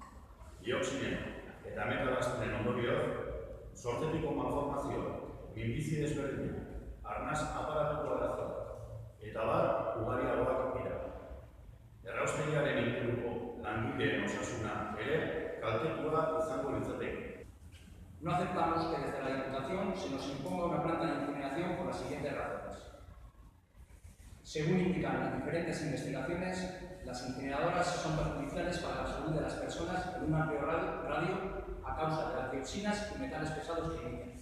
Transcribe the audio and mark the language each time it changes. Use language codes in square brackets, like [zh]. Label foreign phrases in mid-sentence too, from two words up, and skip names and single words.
[eu] Dioxinen eta metalazinen ondorioz, sortzetiko malformazioa, minbizi desberdinak, arnaz aparatuko arazoak eta bar ugariagoak dira. Erraustegiaren inguruko langileen osasuna ere kaltetua izango litzateke. [es] No aceptamos que desde la Diputación se nos imponga una planta de incineración por las siguientes razones. Según indican las diferentes investigaciones, las incineradoras son perjudiciales para la salud de las personas en un amplio radio a causa de las dioxinas y metales pesados que emiten.